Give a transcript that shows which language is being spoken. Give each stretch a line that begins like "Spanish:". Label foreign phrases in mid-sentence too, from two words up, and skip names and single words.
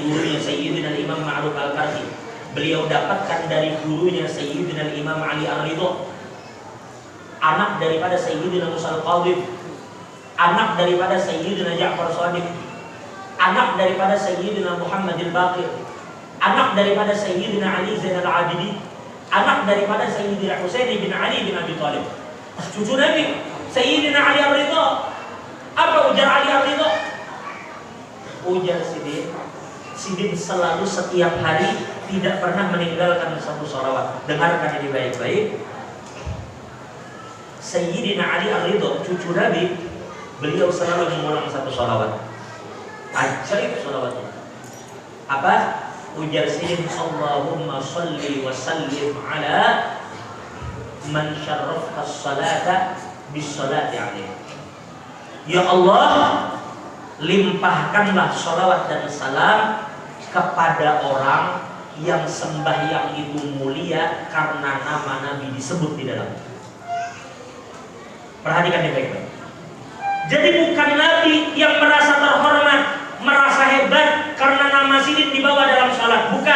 Indonesian: gurunya Sayyidina Imam Ma'ruf Al-Karhi, beliau dapatkan dari gurunya Sayyidina Imam Ali Ar-Ridha, anak daripada Sayyidina Musa Al-Qadhim, anak daripada Sayyidina Ja'far Shadiq, anak daripada Sayyidina Muhammad Al-Baqir, anak daripada Sayyidina Ali Zainal Abidin, anak daripada Sayyidina Husain bin Ali bin Abi Thalib, cucu Nabi Sayyidina Ali Ar-Ridha. Apa ujar Ali Ar-Ridha? Ujar Sidin selalu setiap hari tidak pernah meninggalkan satu sholawat. Dengarkan ini baik-baik. Sayyidina Ali Ar-Ridha, cucu Nabi, beliau selalu mengulang satu sholawat. Ajaib sholawatnya. Apa?
Banjar: Ujar Sidin,
Arabic: اللهم صل وسلم على من شرفك الصلاة بالصلاة عليه.
Indonesian: Ya Allah, limpahkanlah sholawat dan salam kepada orang yang sembahyang itu mulia karena nama Nabi disebut di dalam. Perhatikan ini baik-baik. Jadi bukan Nabi yang merasa terhormat, merasa hebat karena nama Sidin dibawa dalam salat, bukan.